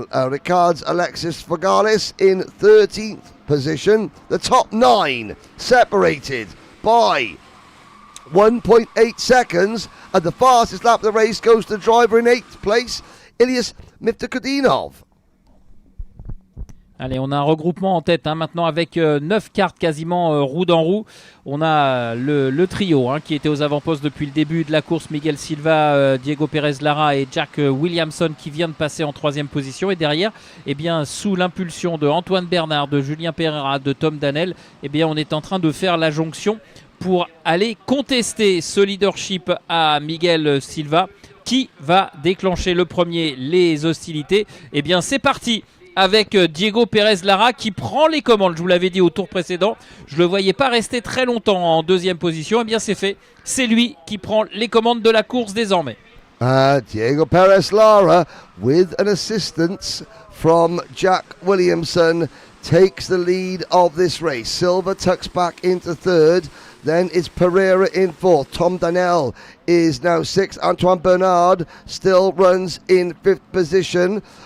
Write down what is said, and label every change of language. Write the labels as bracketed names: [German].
[English] Ricard's Alexis Fagalis in 13th position. The top 9 separated by 1.8 seconds, and the fastest lap of the race goes to the driver in 8th place, Ilyas Miftakudinov. [French] Allez, on a un regroupement en tête maintenant avec 9 cartes quasiment roue dans roue. On a le trio qui était aux avant-postes depuis le début de la course. Miguel Silva, Diego Pérez Lara et Jack Williamson qui vient de passer en 3e position. Et derrière, eh bien, sous l'impulsion de Antoine Bernard, de Julien Pereira, de Tom Danel, eh bien, on est en train de faire la jonction pour aller contester ce leadership à Miguel Silva. Qui va déclencher le premier les hostilités? Eh bien, c'est parti avec Diego Pérez Lara qui prend les commandes. Je vous l'avais dit au tour précédent, je ne le voyais pas rester très longtemps en 2e position. Eh bien, c'est fait. C'est lui qui prend les commandes de la course désormais. [English] Diego Pérez Lara, with an assistance from Jack Williamson, takes the lead of this race. Silva tucks back into 3rd. Then it's Pereira in 4th. Tom Danel is now 6th. Antoine Bernard still runs in 5th position.